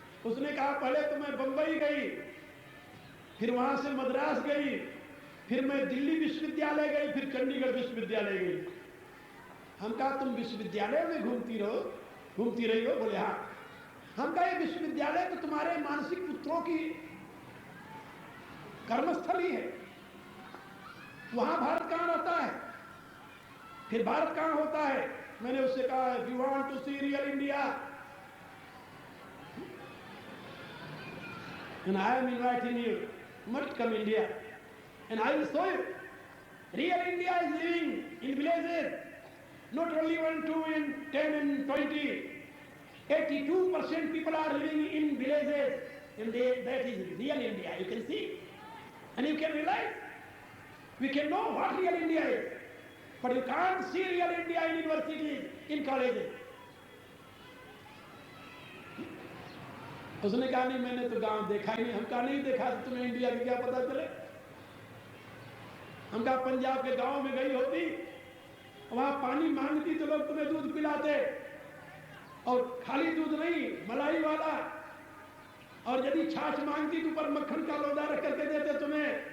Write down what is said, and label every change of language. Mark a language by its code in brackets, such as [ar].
[hi] उसने कहा पहले तो मैं बंबई गई, फिर वहां से मद्रास गई, फिर मैं दिल्ली विश्वविद्यालय गई, फिर चंडीगढ़ विश्वविद्यालय गई। हम कहा तुम विश्वविद्यालय में घूमती रहो, घूमती रही हो? बोले हाँ। हम कहे विश्वविद्यालय तो तुम्हारे मानसिक पुत्रों की कर्मस्थली है, वहां भारत कहां रहता है? फिर भारत कहां होता है? मैंने उससे कहा, [en] If you want to see real India, and I am inviting you, must come India, and I will show you. Real India is living in villages, not only 1, 2, and 10 and 20. 82% people are living in villages, and that is real India. You can see, and you can realize. We can know what real India is, but you can't see real India in universities, in colleges. [hi] उसने कहा नहीं, मैंने तो गांव देखा ही नहीं। हम कहा नहीं देखा तो तुम्हें इंडिया की क्या पता चले? हम कहा पंजाब के गांव में गई होती, वहां पानी मांगती तो लोग तुम्हें दूध पिलाते, और खाली दूध नहीं, मलाई वाला, और यदि छाछ मांगती तो ऊपर मक्खन का लोदा रख करके देते तुम्हें।